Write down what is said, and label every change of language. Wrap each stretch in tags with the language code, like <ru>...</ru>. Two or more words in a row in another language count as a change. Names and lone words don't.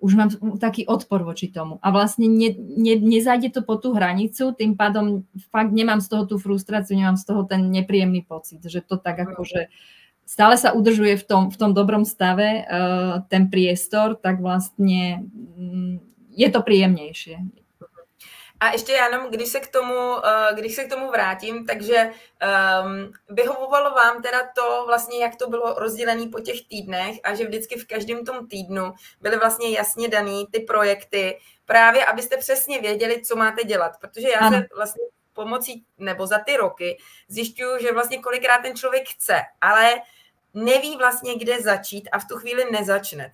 <sk>už mám taký odpor voči tomu. A vlastne nezájde to po tú hranicu, tým pádom fakt nemám z toho tú frustráciu, nemám z toho ten nepríjemný pocit, že to tak akože stále sa udržuje v tom dobrom stave ten priestor, tak vlastne je to príjemnejšie.</sk> <cs>A ještě jenom, když se k tomu vrátím, takže vyhovovalo vám teda to vlastně, jak to bylo rozdělené po těch týdnech a že vždycky v každém tom týdnu byly vlastně jasně daný ty projekty, právě abyste přesně věděli, co máte dělat, protože já se vlastně pomocí, nebo za ty roky zjišťuju, že vlastně kolikrát ten člověk chce, ale neví vlastně, kde začít a v tu chvíli nezačne.</cs>